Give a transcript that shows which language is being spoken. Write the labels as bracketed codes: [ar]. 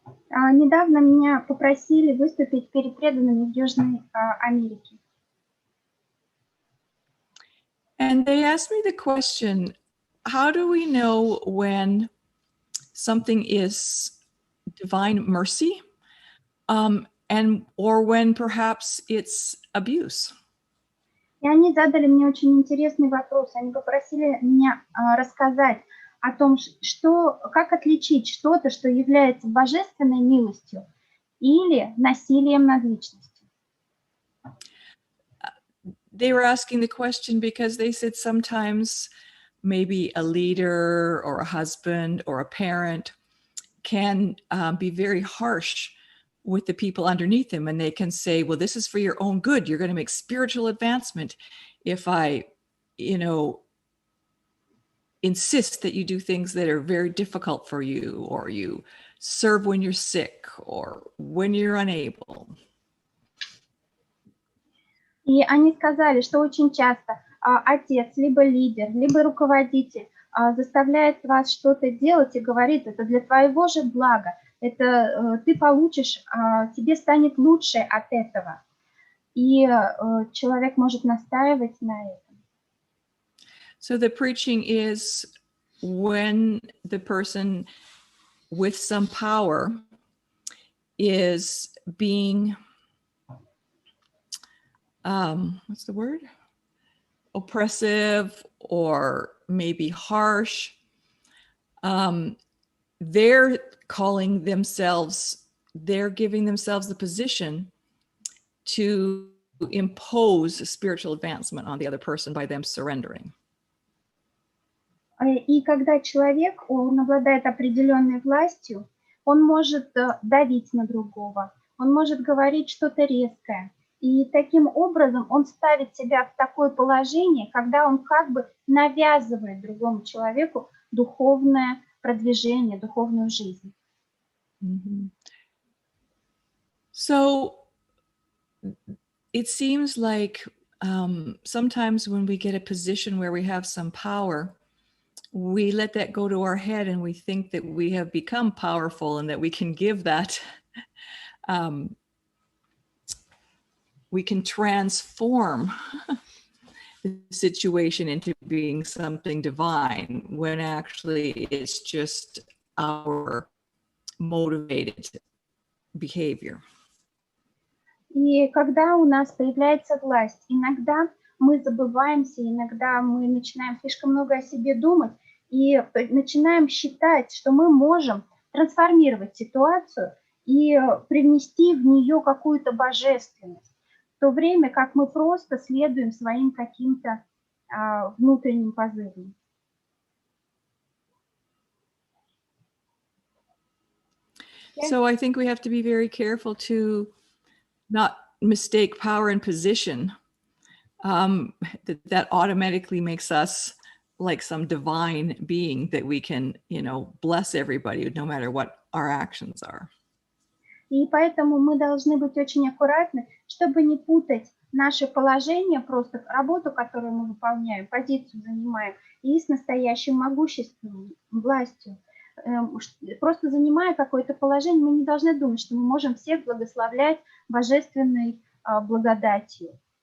[ru] Недавно меня попросили выступить перед преданными в Южной Америке. [en] And they asked me the question, how do we know when something is divine mercy, or when perhaps it's abuse? [ru] И они задали мне очень интересный вопрос. Они попросили меня рассказать о том, как отличить что-то, что является божественной милостью или насилием над личностью. [en] They were asking the question because they said sometimes maybe a leader or a husband or a parent can be very harsh with the people underneath them, and they can say, well, this is for your own good. You're going to make spiritual advancement if I, insist that you do things that are very difficult for you, or you serve when you're sick or when you're unable. [ru] И они сказали, что очень часто отец, либо лидер, либо руководитель заставляет вас что-то делать и говорит, это для твоего же блага, это ты получишь, тебе станет лучше от этого. И человек может настаивать на этом. [en] So the preaching is when the person with some power is being, what's the word? Oppressive or maybe harsh. They're calling themselves, they're giving themselves the position to impose spiritual advancement on the other person by them surrendering. [ru] И когда человек, он обладает определенной властью, он может давить на другого, он может говорить что-то резкое. И таким образом он ставит себя в такое положение, когда он как бы навязывает другому человеку духовное продвижение, духовную жизнь. [en] So it seems like sometimes when we get a position where we have some power, we let that go to our head and we think that we have become powerful and that we can give that, we can transform the situation into being something divine, when actually it's just our motivated behavior. [ru] И когда у нас появляется власть, иногда мы забываемся, иногда мы начинаем слишком много о себе думать и начинаем считать, что мы можем трансформировать ситуацию и привнести в нее какую-то божественность, в то время как мы просто следуем своим каким-то внутренним позывам. [en] So I think we have to be very careful to not mistake power and position. That automatically makes us like some divine being that we can, bless everybody no matter what our actions are. [ru] И поэтому мы должны быть очень аккуратны, чтобы не путать наше положение, просто работу, которую мы выполняем, позицию занимаем, и с настоящим могуществом, властью. Просто занимая какое-то положение, мы не должны думать, что мы можем всех благословлять божественной благодатью.